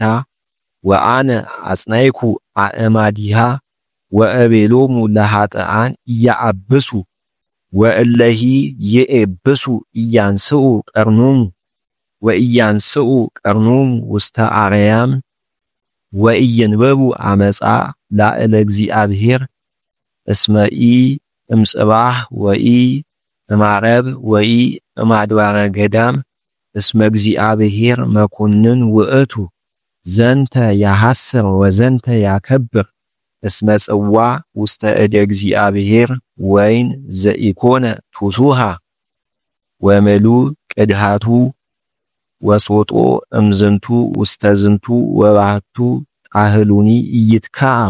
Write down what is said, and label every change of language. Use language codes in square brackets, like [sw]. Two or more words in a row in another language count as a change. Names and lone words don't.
[gez] ወአነ አጽናይኩ አእማዲሃ ወእቤሎሙ ለኃጥኣን ኢያአብሱ ወእለሂ ይኤብሱ ኢያንስኡ ቀርኖሙ ወኢያንስኡ ቀርኖሙ ውስተ አርያም ወኢየንበቡ አመፃ ላዕለ እግዚአብሔር እስመኢ እምጽባህ ወኢ እማረብ ወኢ እማድባረ ገዳም እስመ እግዚአብሔር መኮንን ውእቱ ዘንተ ያሐስር ወዘንተ ያከብር እስመ ጽዋ ውስተ እደ እግዚአብሔር ወይን ዘኢኮነ ቱሱሃ ወመሉ ቅድሃቱ ወሶጦ እምዝንቱ ውስተ ዝንቱ ወባህቱ ጣህሉኒ ኢይትካዕ